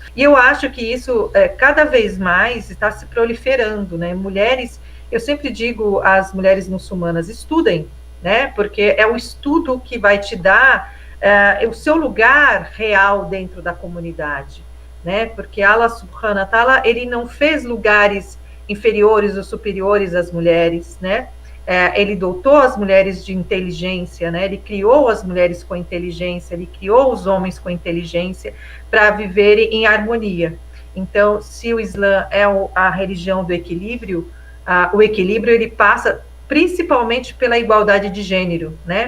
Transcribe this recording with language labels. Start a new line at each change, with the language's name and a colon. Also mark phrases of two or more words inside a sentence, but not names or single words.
Portuguese: E eu acho que isso cada vez mais está se proliferando, né? Mulheres... Eu sempre digo às mulheres muçulmanas, estudem, né? Porque é o estudo que vai te dar o seu lugar real dentro da comunidade, né?
Arabic: Porque الله سبحانه وتعالى,
Portuguese: ele não fez lugares inferiores ou superiores às mulheres, né? Ele dotou as mulheres de inteligência, né? Ele criou as mulheres com inteligência, ele criou os homens com inteligência para viverem em harmonia. Então, se o Islã é a religião do equilíbrio, o equilíbrio ele passa principalmente pela igualdade de gênero, né?